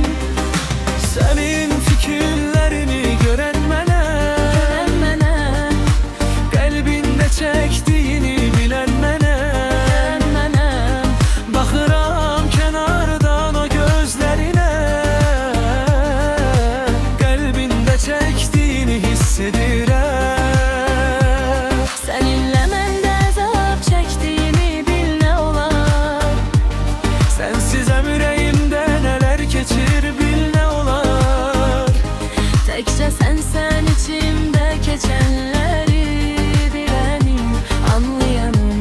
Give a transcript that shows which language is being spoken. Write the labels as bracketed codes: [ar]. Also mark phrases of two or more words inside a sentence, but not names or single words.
[tr] Senin fikirlerini gören mənəm, kalbinde çektiğini bilen mənəm. Baxıram kenardan o gözlerine, kalbinde çektiğini hissedirəm. [az] Seninle məndə əzab çəkdiyimi bil nə olar. [tr] Sensizem yüreğimde neler geçir bil ne olar. [az] Təkcə sən içimdə keçənləri bilənim, anlayanım.